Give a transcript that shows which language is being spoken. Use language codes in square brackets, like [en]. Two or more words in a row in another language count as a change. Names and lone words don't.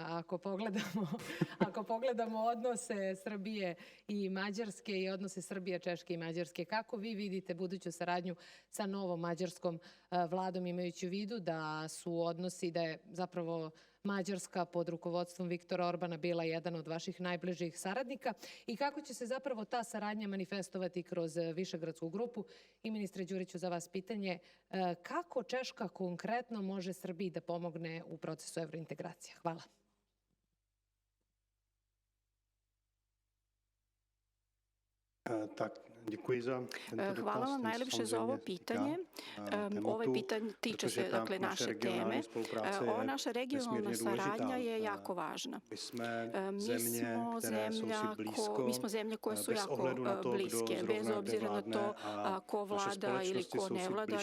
[sr] Ako pogledamo odnose Srbije i Mađarske i odnose Srbije, Češke i Mađarske, kako vi vidite buduću saradnju sa novom mađarskom vladom, imajući u vidu da su odnosi, da je zapravo Mađarska pod rukovodstvom Viktora Orbana bila jedan od vaših najbližih saradnika, i kako će se zapravo ta saradnja manifestovati kroz Višegradsku grupu? I ministre Đuriću, za vas pitanje, kako Češka konkretno može Srbiji da pomogne u procesu evrointegracija? Hvala. [cs] Tak, děkuji za tento dotaz. [sr] Hvala vam najlepše za ovo pitanje. Ovo pitanje tiče se dakle naše teme. Ova naša regionalna saradnja je jako važna. Mi smo zemlje koje su jako bliske, bez obzira na to ko vlada ili ko ne vlada.